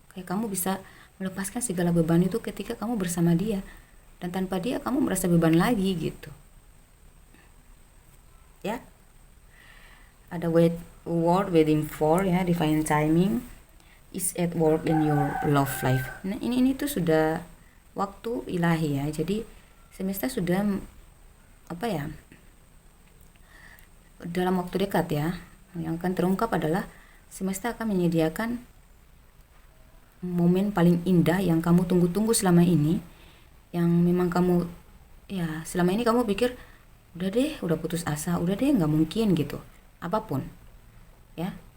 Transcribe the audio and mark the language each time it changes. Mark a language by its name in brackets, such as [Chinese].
[Indonesian] Kayak kamu bisa melepaskan segala beban itu ketika kamu bersama dia, dan tanpa dia kamu merasa beban lagi gitu ya. [English] Ada word waiting for ya, divine timing is at work in your love life. [Indonesian] Nah ini tuh sudah waktu ilahi ya, jadi semesta sudah apa ya, dalam waktu dekat ya, yang akan terungkap adalah semesta akan menyediakan momen paling indah yang kamu tunggu-tunggu selama ini, yang memang kamu ya selama ini kamu pikir udah deh, udah putus asa, udah deh nggak mungkin gitu, apapun ya.